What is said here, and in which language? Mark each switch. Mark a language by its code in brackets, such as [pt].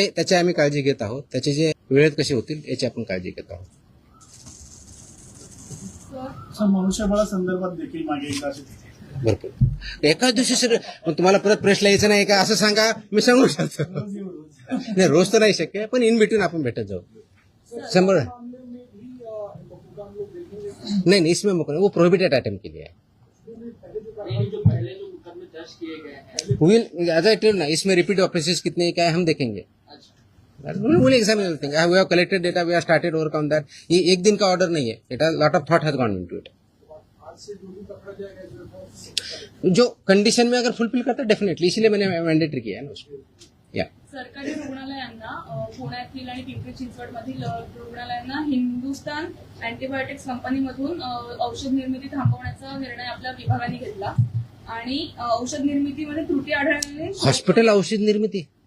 [mr] त्याची आम्ही काळजी घेत आहोत. त्याचे जे वेळेत कसे होतील याची आपण काळजी घेत आहोत. मनुष्यबळासंदर्भात देखील मागे एकदा भरपूर एकाच दिवशी सर तुम्हाला परत प्रेसला यायचं नाही का असं सांगा, मी सांगू शकतो. नाही रोज तर नाही शक्य, पण इन बिटवीन आपण भेटत जाऊ. [hi] 100 नहीं इसमें वो प्रोहिबिटेड आइटम के लिए है. [en] as I tell [hi] ना, इसमें रिपीट ऑफेंसेस कितने क्या है हम देखेंगे. [en] Will examine everything. We have collected data, we have started work on that. [hi] ये एक दिन का ऑर्डर नहीं है. [en] It has lot of thought has gone into it. [hi] जो कंडीशन में अगर फुलफिल करता है डेफिनेटली, इसलिए मैंने मैंडेटरी किया है ना उसको. या [mr] सरकारी रुग्णालयांना, पुण्यातील आणि पिंपरी चिंचवड मधील रुग्णालयांना हिंदुस्तान अँटीबायोटिक्स कंपनीमधून औषध निर्मिती थांबवण्याचा निर्णय आपल्या विभागाने घेतला आणि औषध निर्मितीमध्ये त्रुटी आढळल्याने हॉस्पिटल औषध निर्मिती